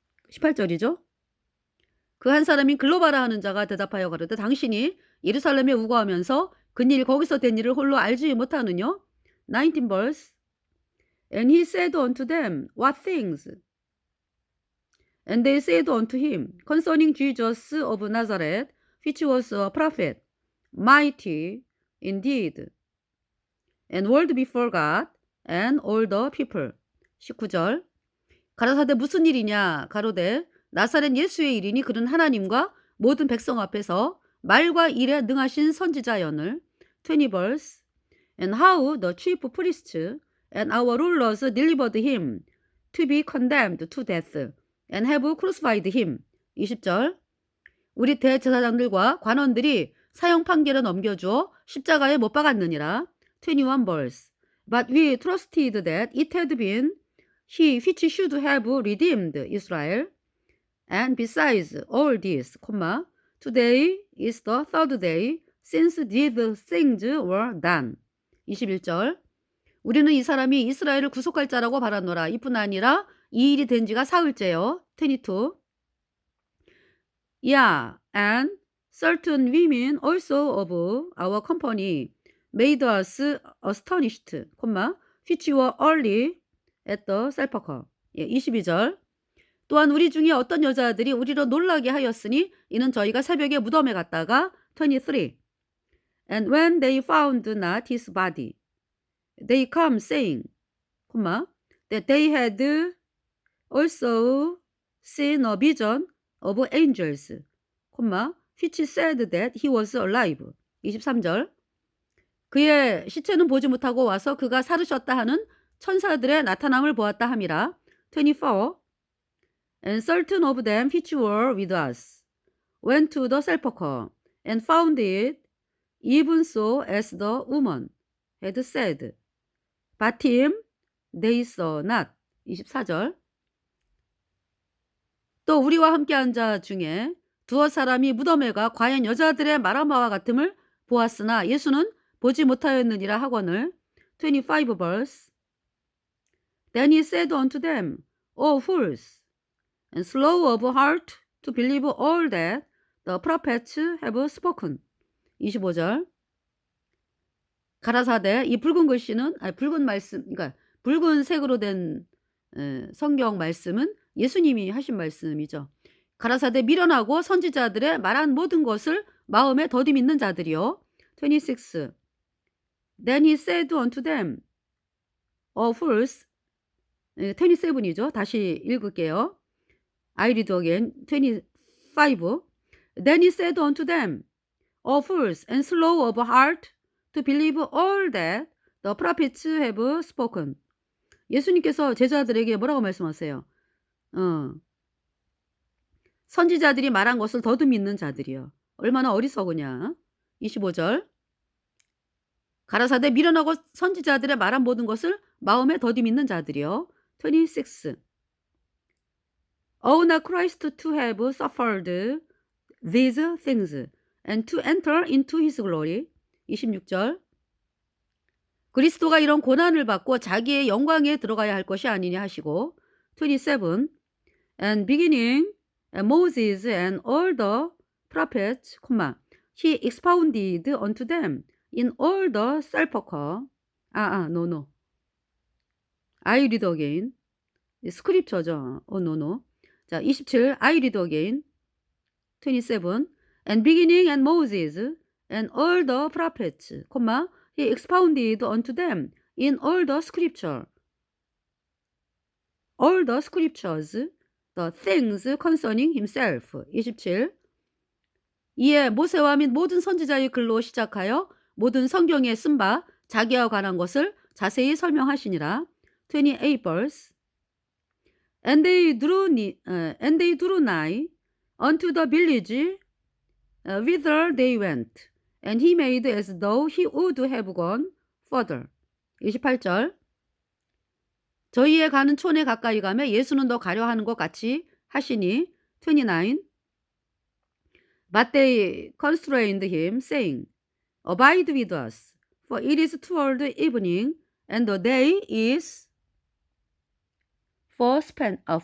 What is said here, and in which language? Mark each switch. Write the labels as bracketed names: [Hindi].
[Korean] 18절이죠. 그 한 사람인 글로바라 하는 자가 대답하여 가로되 당신이 예루살렘에 우거하면서 그일 거기서 된 일을 홀로 알지 못하느뇨. [English] 19 verse. And he said unto them, What things? And they said unto him, Concerning Jesus of Nazareth, which was a prophet, mighty indeed, and world before God and all the people. [Korean] 19절. 가라사대 무슨 일이냐? 가로되 나사렛 예수의 일이니 그는 하나님과 모든 백성 앞에서 말과 일에 능하신 선지자연을. [English] 20 verse. And how the chief priests and our rulers delivered him to be condemned to death and have crucified him. [Korean] 20절. 우리 대제사장들과 관원들이 사형 판결을 넘겨주어 십자가에 못 박았느니라. [English] 21 verse. But we trusted that it had been he which should have redeemed Israel. And besides all this, today is the third day since these things were done. [Korean] 21절. 우리는 이 사람이 이스라엘을 구속할 자라고 바라노라. 이뿐 아니라 이 일이 된 지가 사흘째요. [English] 22. Yeah, and certain women also of our company made us astonished, which were early at the sepulchre. [Korean] 22절. 또한 우리 중에 어떤 여자들이 우리로 놀라게 하였으니 이는 저희가 새벽에 무덤에 갔다가 23. [English] And when they found not his body, they come saying, that they had also seen a vision of angels, which said that he was alive. [Korean] 23절. 그의 시체는 보지 못하고 와서 그가 살으셨다 하는 천사들의 나타남을 보았다 함이라. [English] 24. And certain of them which were with us went to the sepulchre and found it even so as the woman had said, but him they saw not. [Korean] 24절. 또 우리와 함께한 자 중에 두어 사람이 무덤에 가 과연 여자들의 말한 바와 같음을 보았으나 예수는 보지 못하였느니라 하거늘. [English] 25 verse. Then he said unto them, O fools, and slow of heart to believe all that the prophets have spoken. [Korean] 25절. 가라사대, 이 붉은 글씨는 붉은 말씀, 그러니까 붉은 색으로 된 성경 말씀은 예수님이 하신 말씀이죠. 가라사대 미련하고 선지자들의 말한 모든 것을 마음에 더디 믿는 자들이요. [English] 26. Then he said unto them, O fools, 27이죠. [Korean] 다시 읽을게요. [English] I read again. 25. Then he said unto them, O fools, and slow of heart to believe all that the prophets have spoken. [Korean] 예수님께서 제자들에게 뭐라고 말씀하세요? 선지자들이 말한 것을 더듬 믿는 자들이요. 얼마나 어리석으냐. 25절. 가라사대 미련하고 선지자들의 말한 모든 것을 마음에 더디 믿는 자들이요. [English] 26. Owe not Christ to have suffered these things and to enter into his glory. [Korean] 26절. 그리스도가 이런 고난을 받고 자기의 영광에 들어가야 할 것이 아니냐 하시고. [English] 27. And beginning Moses and all the prophets, he expounded unto them in all the sepulchre. No. I read again. 스크립처죠. no. 자, 27. I read again. 27. And beginning and Moses and all the prophets, he expounded unto them in all the scripture. All the scriptures, the things concerning himself. 27. [Korean] 이에 모세와 및 모든 선지자의 글로 시작하여 모든 성경에 쓴 바 자기와 관한 것을 자세히 설명하시니라. [English] 28 verse. And they drew nigh unto the village whither they went, and he made as though he would have gone further. [Korean] 28절. 저희의 가는 촌에 가까이 가매 예수는 더 가려 하는 것 같이 하시니. [English] 29. But they constrained him, saying, Abide with us, for it is toward evening, and the day is far spent.